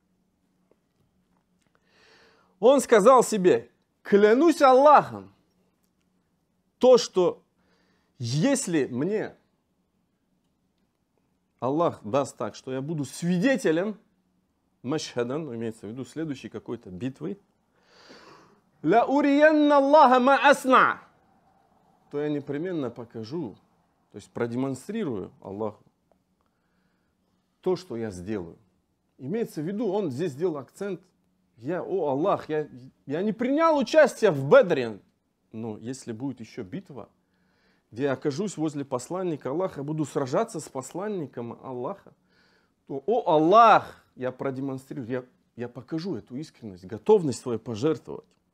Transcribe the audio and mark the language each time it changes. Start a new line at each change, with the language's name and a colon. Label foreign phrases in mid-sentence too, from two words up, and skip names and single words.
Russian: Он сказал себе, клянусь Аллахом, то, что если мне Аллах даст так, что я буду свидетелем машхадан, имеется в виду следующей какой-то битвы,
Arabic: ليرين الله ما أصنع,
Russian: то я непременно покажу, то есть продемонстрирую Аллаху то, что я сделаю. Имеется в виду, он здесь сделал акцент, о Аллах, я не принял участие в Бедре, но если будет еще битва, где я окажусь возле посланника Аллаха, буду сражаться с посланником Аллаха, то, о Аллах, я продемонстрирую, я покажу эту искренность, готовность свою пожертвовать.